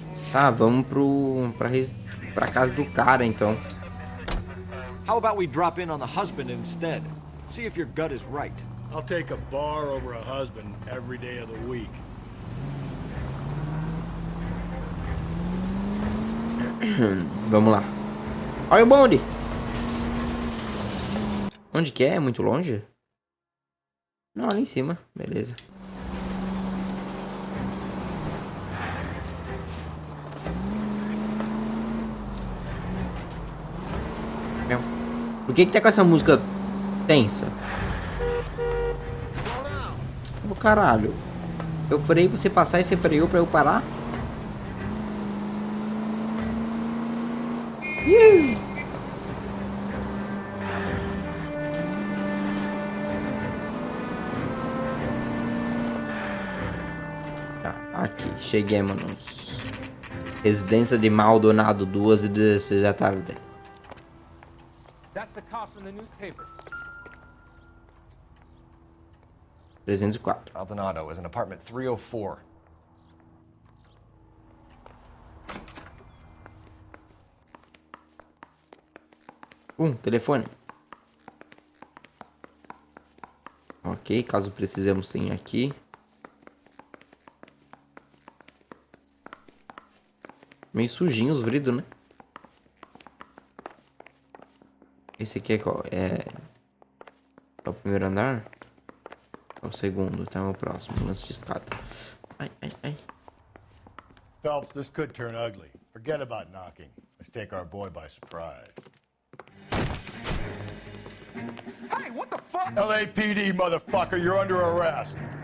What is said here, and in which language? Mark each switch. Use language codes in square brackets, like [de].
[pt] Tá, vamos pra casa do cara, então. [en] How about we drop in on the husband instead? See if your gut is right. I'll take a bar over a husband every day of the week. [pt] Vamos lá. Olha o bonde. Onde que é? É muito longe? Não, ali em cima. Beleza. Por que tá com essa música tensa? Ô caralho. Eu freiei pra você passar e você freou pra eu parar? Tá, aqui, cheguemos. Residência de Maldonado, 2:16 da tarde. [en] That's the cop from the newspaper. 304. Maldonado is in apartment 304. [pt] Telefone. Ok, caso precisemos tem aqui. Meio sujinho os vidros, né? Esse aqui é qual? É o primeiro andar? É o segundo, então é o próximo. Lance de escada. Ai, ai, ai. [en] Phelps, this could turn ugly. Forget about knocking. Let's take our boy by surprise. Hey, what the fuck? LAPD, motherfucker, you're under arrest.